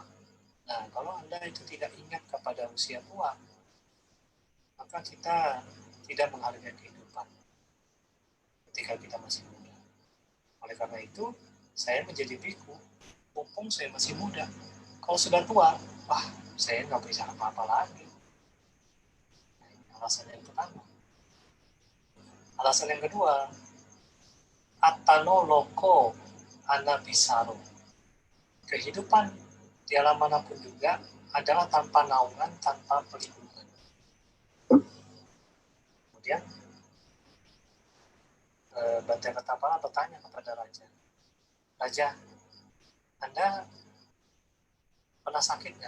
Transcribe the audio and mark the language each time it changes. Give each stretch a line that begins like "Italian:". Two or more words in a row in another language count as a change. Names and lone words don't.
Indonesian: Nah, kalau Anda itu tidak ingat kepada usia tua, maka kita tidak menghargai kehidupan ketika kita masih muda. Oleh karena itu, saya menjadi biku, mumpung saya masih muda. Kalau sudah tua, wah, saya nggak bisa apa-apa lagi. Nah, ini alasan yang pertama. Alasan yang kedua,
Pali: atano loko anabisaro.
Indonesian: Kehidupan di alam manapun juga adalah tanpa naungan, tanpa perlindungan. Kemudian Banteng Ketapala bertanya kepada Raja, Raja, Anda pernah sakit nggak?